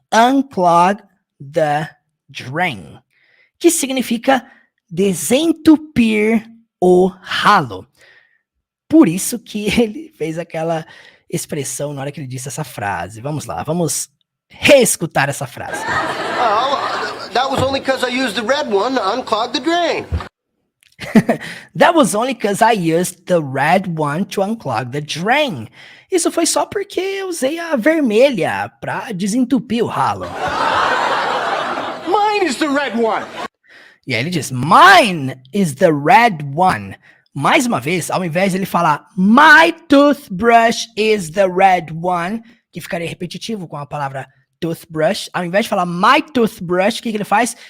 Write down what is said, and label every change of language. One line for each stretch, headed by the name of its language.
English: Unclog the drain.
Portuguese: Que significa desentupir o ralo. Por isso que ele fez aquela expressão na hora que ele disse essa frase. Vamos lá, vamos reescutar essa frase.
English: Oh, that was only because I used the red one to unclog the drain. That was only because I used the red one to unclog the drain.
Portuguese: Isso foi só porque eu usei a vermelha para desentupir o ralo.
English: Mine is the red one.
Portuguese: E aí ele diz,
English: mine is the red one.
Portuguese: Mais uma vez, ao invés de ele falar
English: my toothbrush is the red one,
Portuguese: que ficaria repetitivo com a palavra toothbrush, ao invés de falar
English: my toothbrush,
Portuguese: o que ele faz?